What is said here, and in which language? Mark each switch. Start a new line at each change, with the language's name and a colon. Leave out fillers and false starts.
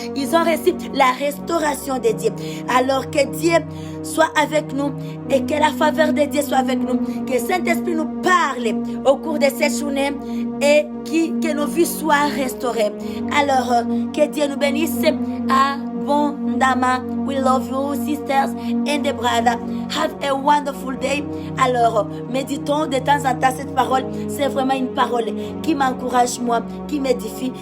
French: Ils ont reçu la restauration de Dieu. Alors que Dieu soit avec nous et que la faveur de Dieu soit avec nous. Que Saint-Esprit nous parle au cours de cette journée et que nos vies soient restaurées. Alors, que Dieu nous bénisse abondamment.
English: We love you, sisters and the brother. Have a wonderful day.
French: Alors, méditons de temps en temps cette parole. C'est vraiment une parole qui m'encourage, moi, qui m'édifie.